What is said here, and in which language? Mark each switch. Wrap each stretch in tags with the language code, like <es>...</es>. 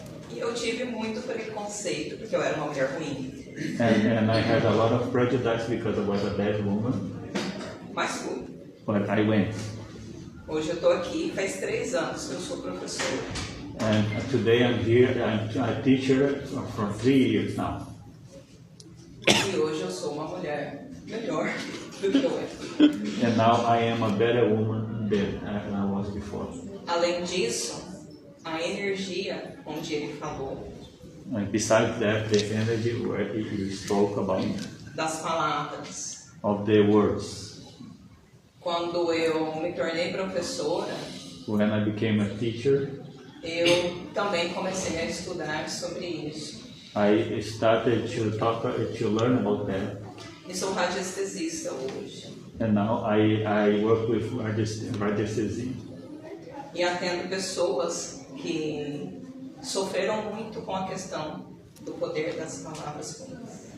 <pt>E eu tive muito preconceito, porque eu era uma mulher ruim.</pt> <en>And I had a lot of prejudice because I was a bad woman,</en> <pt>Mas fui.</pt> <en>but I went.</en> <pt>Hoje eu estou aqui, faz 3 anos que eu sou professora.</pt> <en>And today I'm here, I'm a teacher for 3 years now.</en> <pt>E hoje eu sou uma mulher melhor do que eu era.</pt> <en>And now I am a better woman than I was before.</en> <pt>Além disso, a energia onde ele falou,</pt> <en>And besides that, the energy where you spoke about,</en> <pt>das palavras,</pt> <en>of the words,</en> <pt>Quando eu me tornei professora,</pt> <en>when I became a teacher,</en> <pt>eu também comecei a estudar sobre isso.</pt> <en>I started to learn about that.</en> <pt>E sou radiestesista hoje.</pt> <en>And now I work with radiesthesia.</en> <pt>E atendo pessoas que sofreram muito com a questão do poder das palavras ruins.</pt>